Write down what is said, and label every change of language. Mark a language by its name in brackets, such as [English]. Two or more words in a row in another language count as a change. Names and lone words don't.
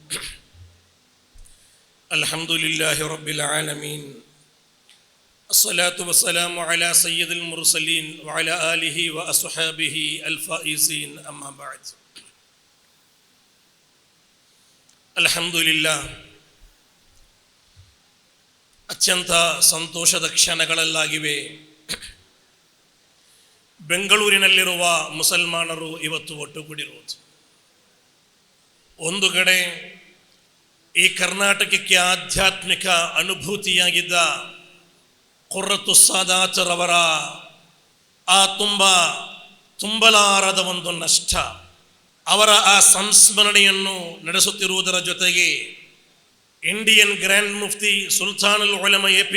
[Arabic] الحمد لله رب العالمين. الصلاة والسلام على سيد المرسلين وعلى آله وأصحابه الفائزين أما بعد. الحمد لله. [Kannada] ಅತ್ಯಂತ ಸಂತೋಷದ ಕ್ಷಣಗಳಲ್ಲಾಗಿವೆ. ಬೆಂಗಳೂರಿನಲ್ಲಿರುವ ಮುಸಲ್ಮಾನರು ಇವತ್ತು ಒಟ್ಟುಗೂಡಿರುವುದು. ಒಂದು ಕಡೆ ಈ ಕರ್ನಾಟಕಕ್ಕೆ ಆಧ್ಯಾತ್ಮಿಕ ಅನುಭೂತಿಯಾಗಿದ್ದ ಕುರ್ರತು ಸಾದಾತರವರ ಆ ತುಂಬಲಾರದ ಒಂದು ನಷ್ಟ, ಅವರ ಆ ಸಂಸ್ಮರಣೆಯನ್ನು ನಡೆಸುತ್ತಿರುವುದರ ಜೊತೆಗೆ ಇಂಡಿಯನ್ ಗ್ರ್ಯಾಂಡ್ ಮುಫ್ತಿ ಸುಲ್ತಾನುಲ್ ಉಲಮಾ ಎ.ಪಿ.